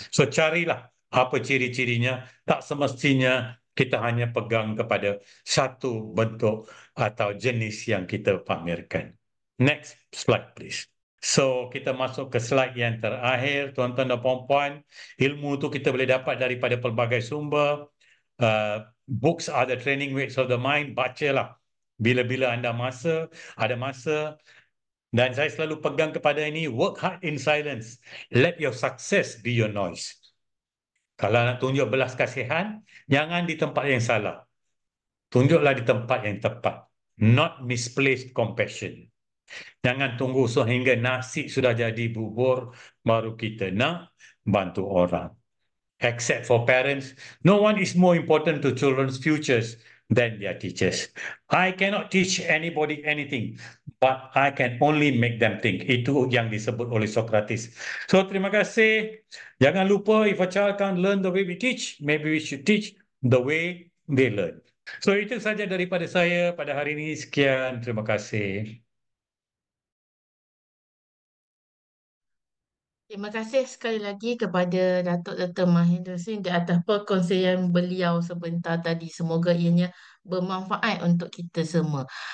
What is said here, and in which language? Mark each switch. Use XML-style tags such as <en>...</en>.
<ms>So carilah apa ciri-cirinya. Tak semestinya kita hanya pegang kepada satu bentuk atau jenis yang kita pamerkan.</ms> <en>Next slide, please.</en> <ms>So, kita masuk ke slide yang terakhir, tuan-tuan dan puan-puan. Ilmu tu kita boleh dapat daripada pelbagai sumber.</ms> <en>Books are the training weights of the mind.</en> <ms>Bacalah. Bila-bila anda ada masa. Dan saya selalu pegang kepada ini,</ms> <en>work hard in silence. Let your success be your noise.</en> <ms>Kalau nak tunjuk belas kasihan, jangan di tempat yang salah. Tunjuklah di tempat yang tepat.</ms> <en>Not misplaced compassion.</en> <ms>Jangan tunggu sehingga nasi sudah jadi bubur, baru kita nak bantu orang.</ms> <en>Except for parents, no one is more important to children's futures than their teachers. I cannot teach anybody anything, but I can only make them think.</en> <ms>Itu yang disebut oleh Socrates. So, terima kasih. Jangan lupa,</ms> <en>if a child can't learn the way we teach, maybe we should teach the way they learn.</en> <ms>So, itu saja daripada saya pada hari ini. Sekian, terima kasih. Terima kasih sekali lagi kepada Datuk Dr. Mahendra Singh di atas perkongsian beliau sebentar tadi. Semoga ianya bermanfaat untuk kita semua.</ms>